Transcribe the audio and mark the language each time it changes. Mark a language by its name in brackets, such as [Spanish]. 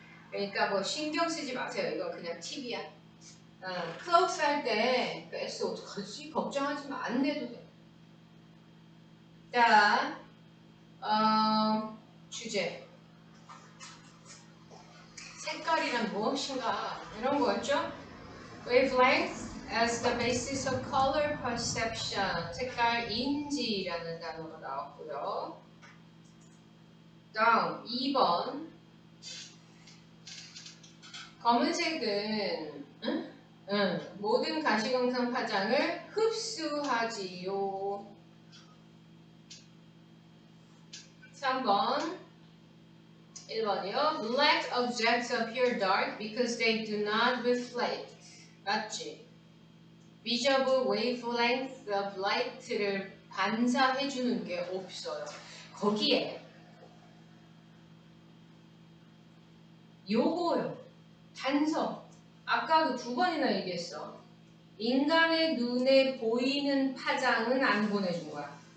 [Korean] 그러니까 뭐 신경 쓰지 마세요. 이건 그냥 팁이야. 클로스 할 때 그 S 어떡하지? 걱정하지 마. 안 내도 돼. 자 주제 색깔이란 무엇인가 이런 거였죠? [English] Wavelength as the basis of color perception [Korean] 색깔 인지라는 단어가 나왔고요. 다음 2번 검은색은 모든 가시광선 파장을 흡수하지요. 3번 1번이요. [English] Black objects appear dark because they do not reflect. [Korean] 맞지? [English] Visible wavelength of light를 [Korean] 반사해주는 게 없어요. 거기에 요거요. 단서. 아까도 2번이나 얘기했어. 인간의 눈에 보이는 파장은 안 보내준 거야.